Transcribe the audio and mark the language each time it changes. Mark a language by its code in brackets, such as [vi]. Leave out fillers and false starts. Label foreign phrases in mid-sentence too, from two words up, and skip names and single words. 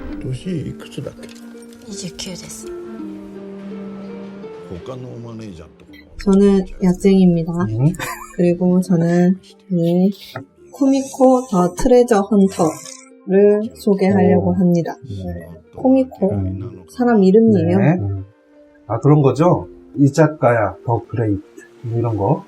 [ja] 年いくつだっけ？ 29です。他のマネージャーとか [ko] 저는 야쟁입니다. 그리고 저는 이 코미코 더 트레저 헌터를 소개하려고 합니다. 코미코 사람 이름이에요. 네. 아, 그런 거죠? 이자카야 더 그레이트 이런 거.